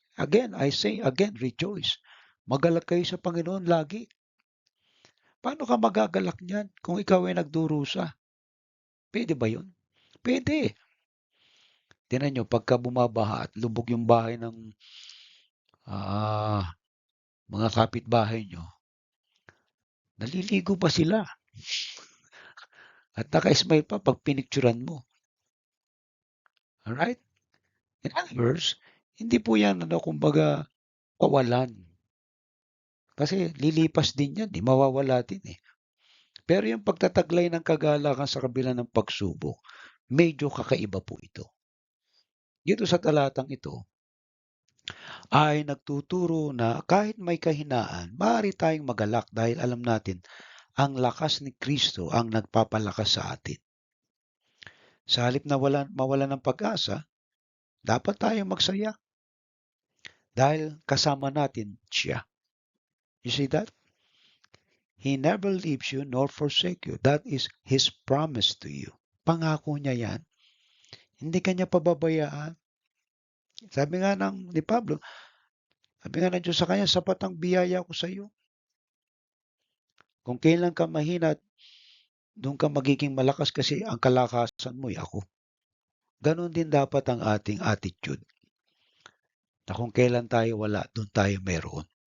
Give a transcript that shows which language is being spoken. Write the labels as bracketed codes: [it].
[en] Again, I say again, rejoice. [tl] Magalak kayo sa Panginoon lagi. Paano ka magagalak niyan kung ikaw ay nagdurusa? Pwede ba yun? Pwede. Tingnan nyo, pagka bumabaha at lubog yung bahay ng mga kapitbahay nyo, naliligo pa sila. At naka-smile pa pag pinicturan mo. Alright? [en] In other words, [tl] hindi po yan, kumbaga, kawalan. Kasi lilipas din yan, mawawala din Pero yung pagtataglay ng kagalakan sa kabila ng pagsubok, medyo kakaiba po ito. Dito sa talatang ito, ay nagtuturo na kahit may kahinaan, maaari tayong magalak dahil alam natin ang lakas ni Kristo ang nagpapalakas sa atin. Sa halip na mawalan ng pag-asa, dapat tayong magsaya dahil kasama natin siya. [en] You see that? He never leaves you nor forsake you. That is His promise to you. [tl] Pangako niya yan. Hindi kanya pababayaan. Sabi nga ni Pablo, sabi nga ng Diyos sa kanya, sapat ang biyaya ko sa iyo. Kung kailan ka mahina, doon ka magiging malakas kasi ang kalakasan mo ay ako. Ganon din dapat ang ating attitude. Na kung kailan tayo wala, doon tayo meron.